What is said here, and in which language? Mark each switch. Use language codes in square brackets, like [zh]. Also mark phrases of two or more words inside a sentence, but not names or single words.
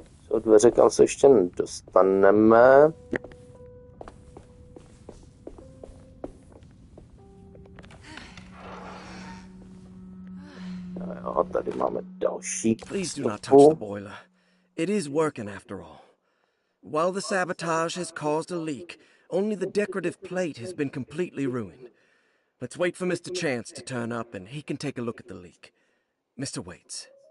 [cs] Jsou dveře, kam se ještě dostaneme. Jo, tady máme další [en] Please do not touch the boiler. It is working after all. While the sabotage has caused a leak, only the decorative plate has been completely ruined. Let's wait for Mr. Chance to turn up and he can take a look at the leak. Mr. Waits.